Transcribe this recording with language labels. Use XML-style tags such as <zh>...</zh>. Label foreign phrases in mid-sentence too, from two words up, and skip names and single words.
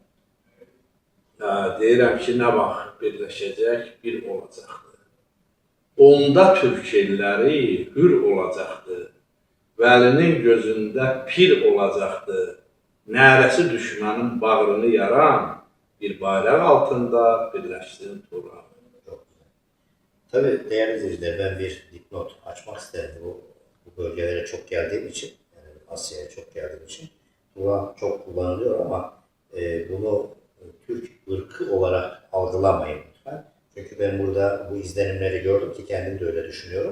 <az>Deyirəm ki, nə vaxt birləşəcək, bir olacaqdır. Onda türk elləri hür olacaqdır. Vəlinin gözündə pir olacaqdır. Nərəsi düşmənin bağrını yaran, bir bayraq altında birləşsin Turan.</az> <tr>çok güzel. Tabii değerli izleyiciler, ben bir dipnot açmak isterim. Bu bölgelere çok geldiğim için, yani Asya'ya çok geldiğim için. Turan çok kullanılıyor ama bunu Türk ırkı olarak algılamayın lütfen. Çünkü ben burada bu izlenimleri gördüm ki kendim de öyle düşünüyorum.</tr>